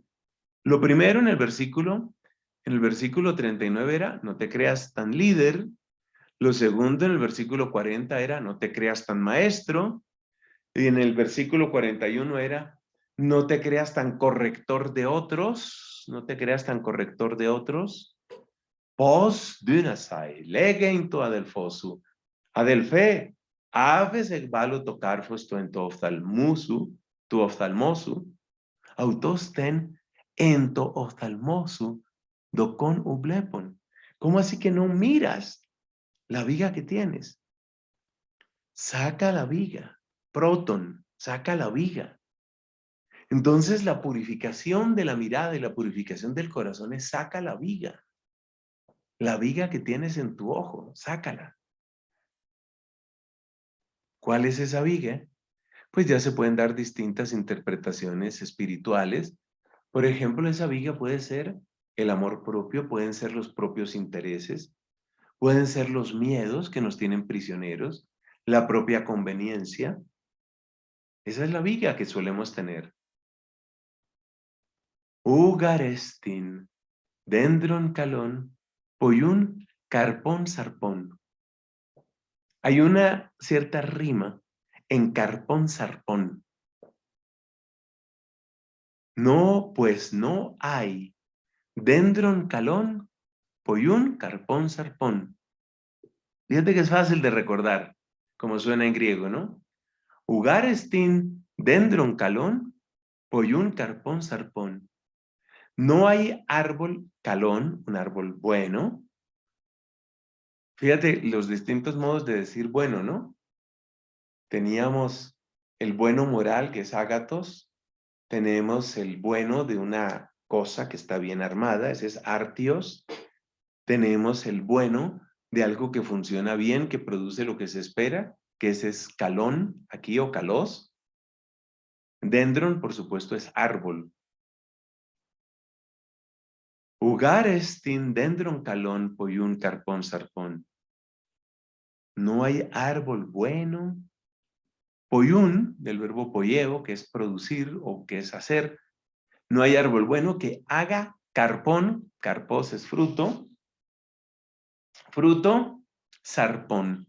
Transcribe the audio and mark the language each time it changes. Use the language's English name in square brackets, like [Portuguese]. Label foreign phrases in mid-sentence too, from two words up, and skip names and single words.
[Spanish] Lo primero en el versículo 39 era, no te creas tan líder. Lo segundo en el versículo 40 era, no te creas tan maestro. Y en el versículo 41 era, no te creas tan corrector de otros, no te creas tan corrector de otros. [Greek] Πῶς δύνασαι λέγειν τῷ ἀδελφῷ σου, ἀδελφέ, ἄφες ἐκβάλω τὸ κάρφος τὸ ἐν τῷ ὀφθαλμῷ σου, αὐτὸς τὴν ἐν τῷ ὀφθαλμῷ σου δοκὸν οὐ βλέπων. [Spanish] ¿Cómo así que no miras la viga que tienes? Saca la viga, proton, saca la viga. Entonces la purificación de la mirada y la purificación del corazón es saca la viga. La viga que tienes en tu ojo, sácala. ¿Cuál es esa viga? Pues ya se pueden dar distintas interpretaciones espirituales. Por ejemplo, esa viga puede ser el amor propio, pueden ser los propios intereses, pueden ser los miedos que nos tienen prisioneros, la propia conveniencia. Esa es la viga que solemos tener. [Greek] Οὐ γάρ ἐστιν δένδρον καλὸν ποιοῦν καρπὸν σαπρόν. [Spanish] Hay una cierta rima en [Greek] καρπὸν σαπρόν. [Spanish] No, pues no hay. [Greek] Δένδρον καλὸν ποιοῦν καρπὸν σαπρόν. [Spanish] Fíjate que es fácil de recordar, como suena en griego, ¿no? [Greek] Οὐ γάρ ἐστιν δένδρον καλὸν ποιοῦν καρπὸν σαπρόν. [Spanish] No hay árbol calón, un árbol bueno. Fíjate los distintos modos de decir bueno, ¿no? Teníamos el bueno moral, que es ágatos. Tenemos el bueno de una cosa que está bien armada, ese es artios. Tenemos el bueno de algo que funciona bien, que produce lo que se espera, que ese es calón, aquí, o calos. Dendron, por supuesto, es árbol. [Greek] Οὐ γάρ ἐστιν δένδρον καλὸν ποιοῦν καρπὸν σαπρόν. [Spanish] No hay árbol bueno. Poyún, del verbo poyeo, que es producir o que es hacer. No hay árbol bueno que haga [Greek] καρπόν, καρπός [Spanish] es fruto, fruto, sarpón.